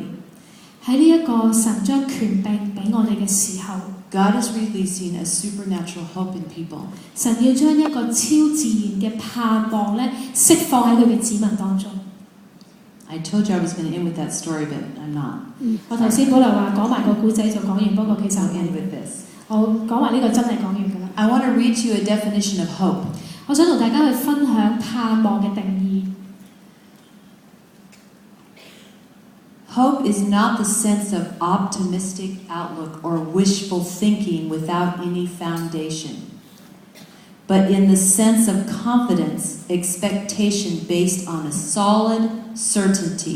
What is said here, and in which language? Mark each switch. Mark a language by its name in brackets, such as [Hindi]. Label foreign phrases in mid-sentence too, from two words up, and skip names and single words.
[Cantonese] 喺呢一個神將權柄俾我哋嘅時候， [English] God is releasing a supernatural hope in people. [Cantonese] 神要將一個超自然嘅盼望咧釋放喺佢嘅子民當中。 [English] I told you I was going to end with that story, but I'm not. [Cantonese] 我頭先本來話講埋個故仔就講完，不過其實 [English] I'll end with this. [Cantonese] 我講埋呢個真係講完㗎啦。 [English] I want to read to you a definition of hope. [Cantonese] 我想同大家去分享盼望嘅定義。 [English] Hope is not the sense of optimistic outlook or wishful thinking without any foundation, but in the sense of confidence, expectation based on a solid certainty.